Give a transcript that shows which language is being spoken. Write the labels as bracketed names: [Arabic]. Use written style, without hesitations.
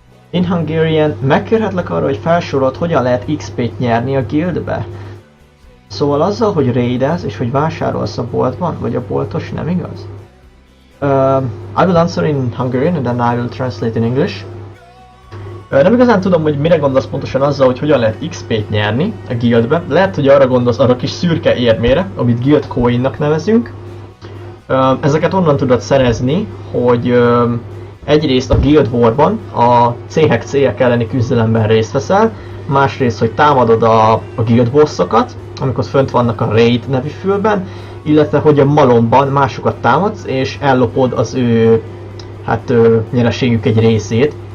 [English] In Hungarian, [Hungarian] megkérhetlek arra, hogy felsorolt, hogyan lehet XP-t nyerni a guildbe? Szóval azzal, hogy raidelsz és hogy vásárolsz a boltban, vagy a boltos, nem igaz? [English] I will answer in Hungarian and then I will translate in English. [Hungarian] Nem igazán tudom, hogy mire gondolsz pontosan azzal, hogy hogyan lehet XP-t nyerni a guildbe. Lehet, hogy arra gondolsz, arra kis szürke érmére, amit guild coinnak nevezünk. Ezeket onnan tudod szerezni, hogy egyrészt a Guild Warban, a cégek elleni küzdelemben részt veszel, másrészt, hogy támadod a guild bossokat, amikor fönt vannak a Raid nevű fülben, illetve hogy a malomban másokat támadsz, és ellopod az ő nyereségük egy részét.